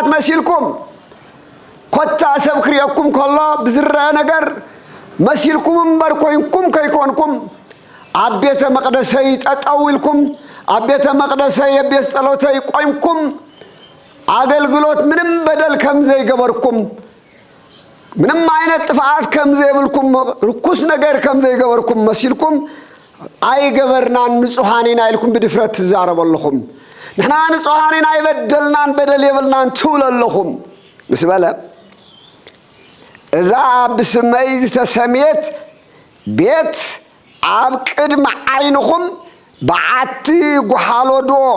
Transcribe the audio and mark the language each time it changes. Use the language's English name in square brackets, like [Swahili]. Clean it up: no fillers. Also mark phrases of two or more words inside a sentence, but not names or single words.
[Tigrinya] መሲልኩም ኮታ ሰብ ክሪአኩም ከሎ ብዝረአ ነገር መሲልኩም እምበር ኮይንኩም ከይኮንኩም ኣብ ቤተ መቅደሰይ ጠጠው ኢልኩም ኣብ ቤተ መቅደሰይ የቤት ጸሎተይ ቆይምኩም አገልግሎት ምንም በደል ከም ዘይገበርኩም ምንም አይነት ጥፋት ከም ዘይብልኩም ርኩስ ነገር ከም ዘይገበርኩም መሲልኩም አይገበርናን ንጹሃኔና ኢልኩም ብድፍረት ትዛረበለኹም ንሕና ንጹሃኔና አይበደልናን በደል የብልናን ትብለለኹም ምስ በለ እዛ ብስመይ ዝተሰምየት ቤት ኣብ ቅድሚ ዓይንኹም በዓቲ ጓሓሎዶ